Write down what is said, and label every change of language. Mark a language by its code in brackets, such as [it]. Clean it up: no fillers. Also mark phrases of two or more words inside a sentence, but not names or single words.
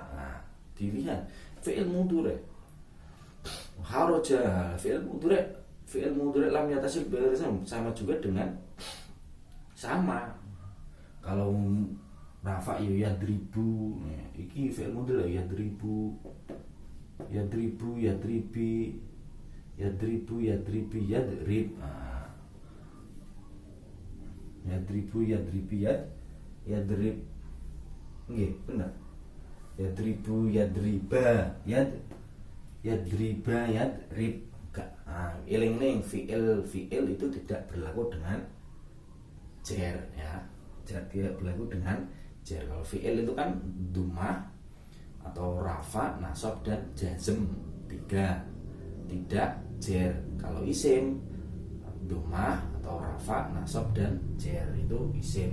[id] Nah, dilihat [ar] فعل مضارع خرج، فعل مضارع لم يتصل [id] sama juga dengan sama. Kalau rafa yadribu, iki [ar] فعل مضارع يضربُ، يضربِ، يضربْ. يضربُ، يضربْ, [id] nggih benar. [ar] يضربُ، يضربَ، يضربَ، يضربْ. [id] Eling-eling fi'il itu tidak berlaku dengan jar ya. Tidak berlaku dengan jar. Kalau fi'il itu kan dumah atau rafa, nasab dan jazm 3. Tidak jar. Kalau isim dumah atau rafa, nasab dan jar itu isim.